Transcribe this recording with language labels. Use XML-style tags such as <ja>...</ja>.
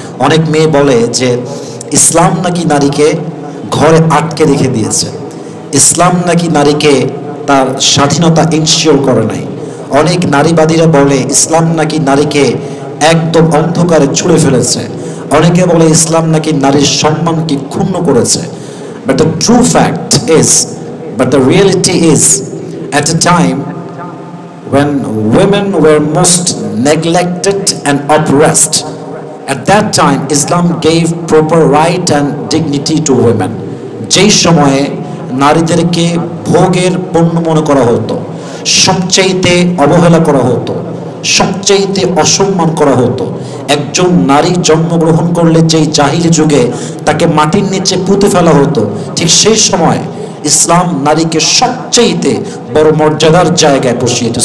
<bn>অনেক মেয়ে বলে যে ইসলাম নাকি নারীকে ঘরে আটকে রেখে দিয়েছে, ইসলাম নাকি নারীকে তার স্বাধীনতা ইনশিওর করে নাই। অনেক নারীবাদীরা বলে ইসলাম নাকি নারীকে একদম অন্ধকারে ছুঁড়ে ফেলেছে। অনেকে বলে ইসলাম নাকি নারীর সম্মানকে ক্ষুণ্ণ করেছে।</bn> <en>But the true fact is, but the reality is, at a time when women were most neglected and oppressed, at that time Islam gave proper right and dignity to women.</en> <bn>যেই সময়ে নারীদেরকে ভোগের পণ্য মনে করা হতো, সবচাইতে অবহেলা করা হতো, সবচাইতে অসম্মান করা হতো। একজন নারী জন্মগ্রহণ করলে যেই জাহিলি যুগে তাকে মাটির নিচে পুঁতে ফেলা হতো, ঠিক সেই সময় ইসলাম নারীকে সবচাইতে বড় মর্যাদার জায়গায় বসিয়েছে।</bn>